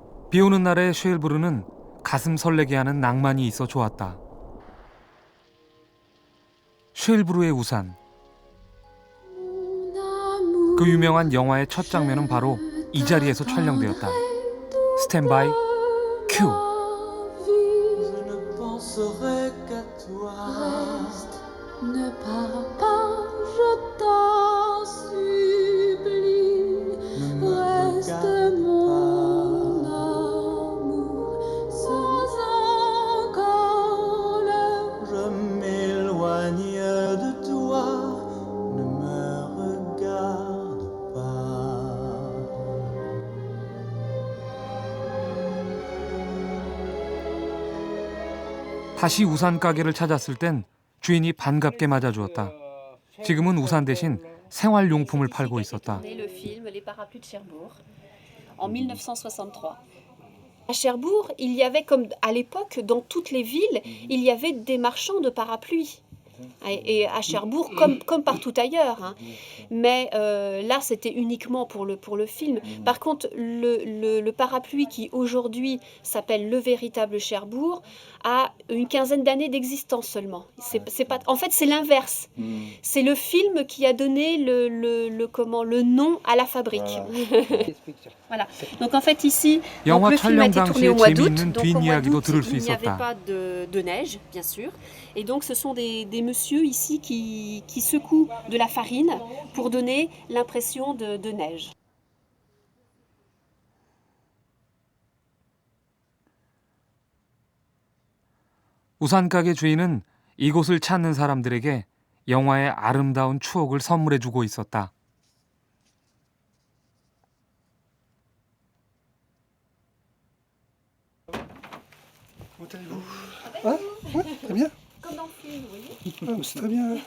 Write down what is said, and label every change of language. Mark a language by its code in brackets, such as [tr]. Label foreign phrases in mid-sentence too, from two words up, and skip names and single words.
[ko] 비 오는 날의 쉐일브르는 가슴 설레게 하는 낭만이 있어 좋았다. 쉐일브르의 우산. 그 유명한 영화의 첫 장면은 바로 이 자리에서 촬영되었다. [en] standby cue. [fr] Je ne penserai qu'à toi. Reste, ne pars pas, je t'en supplie. Reste mon amour, sans encore Je m'éloigne de toi, ne me regarde pas. [ko] 다시 우산 가게를 찾았을 땐 주인이 반갑게 맞아주었다. 지금은 우산 대신 생활용품을 팔고 있었다. [fr] Le film Les Parapluies de Cherbourg en 1963. À Cherbourg, il y avait comme à l'époque dans toutes les villes, il y avait des marchands de parapluies. Et à Cherbourg, comme partout ailleurs. Hein. Mais là, c'était uniquement pour le film. Par contre, le parapluie qui aujourd'hui s'appelle Le Véritable Cherbourg a une quinzaine d'années d'existence seulement. C'est pas, en fait, c'est l'inverse. C'est le film qui a donné le nom à la fabrique. Voilà. Donc en fait ici, donc, [ko] 영화 [fr] le film a [ko] 촬영 [fr] été tourné au [ko] 당시의 [fr] mois d'août. [ko] 재미있는 [fr] Donc au mois [ko] 뒷이야기도 [fr] d'août, [ko] 들을 수 [fr] il n'y avait [ko] 있었다. [fr] pas de neige, bien sûr. Et donc ce sont des messieurs ici qui secouent de la farine pour donner l'impression de neige. [ko] 우산 가게 주인은 이곳을 찾는 사람들에게 영화의 아름다운 추억을 선물해주고 있었다. [fr] Comment allez-vous? Hein? Ouais, très bien. Comme dans le film, vous voyez. Ah, c'est très bien.